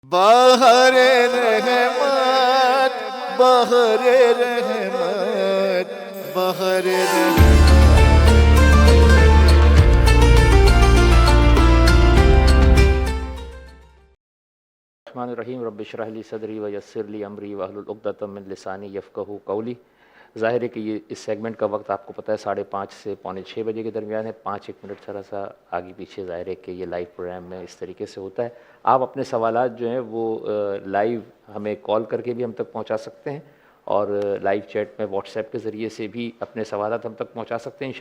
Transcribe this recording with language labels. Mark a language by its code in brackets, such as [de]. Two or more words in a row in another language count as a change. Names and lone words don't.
[ur] بہر رحمت بہر رحمت بہر رحمت [ar] الرحمن الرحیم رب اشرح لی صدری ویسر لی امری واحلل عقدۃ من لسانی یفقہوا قولی۔ [ur] ظاہر ہے کہ یہ اس سیگمنٹ کا وقت آپ کو پتہ ہے 5:30 سے 5:45 بجے کے درمیان ہے، 5-1 منٹ تھوڑا سا آگے پیچھے ظاہر ہے کہ یہ [en] live program [ur] میں اس طریقے سے ہوتا ہے۔ آپ اپنے سوالات جو ہیں وہ لائیو ہمیں کال کر کے بھی ہم تک پہنچا سکتے ہیں، اور [en] live chat [ur] میں واٹس ایپ کے ذریعے سے بھی اپنے سوالات ہم تک پہنچا سکتے ہیں۔